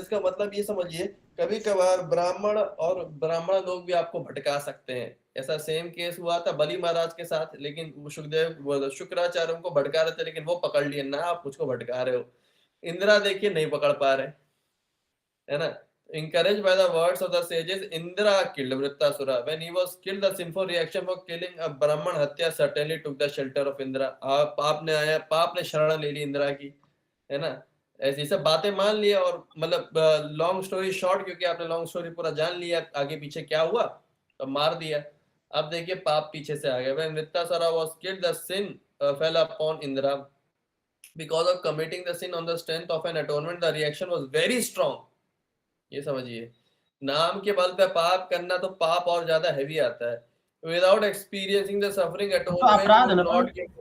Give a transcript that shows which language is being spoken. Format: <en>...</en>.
<hi>इसका मतलब ये समझिए, कभी कभार ब्राह्मण लोग भी आपको भटका सकते हैं। ऐसा सेम केस हुआ था बलि महाराज के साथ, लेकिन शुक्राचार्य उनको भटका रहे थे, लेकिन वो पकड़ लिए ना, आप मुझको भटका रहे हो। इंदिरा देखिए नहीं पकड़ पा रहे, है ना।</hi> <en>Encouraged by the words of the sages, Indra killed Vrittasura. When he was killed, the sinful reaction for killing a Brahman Hatya certainly took the shelter of Indra.</en> <hi>पाप ने शरण ले ली इंदिरा की, है ना। ऐसी सब बातें मान लिया, और मतलब</hi> <en>long story short,</en> <hi>क्योंकि आपने लॉन्ग स्टोरी पूरा जान लिया आगे पीछे क्या हुआ, तो मार दिया। अब देखिए पाप पीछे से आ गया।</hi> <en>When Vrittasura was killed, the sin fell upon Indra. Because of committing the sin on the strength of an atonement, the reaction was very strong.</en> <hi>ये समझिए, नाम के बल पे पाप करना तो पाप और ज्यादा हैवी आता है।</hi> <en>without experiencing the suffering atonement,</en>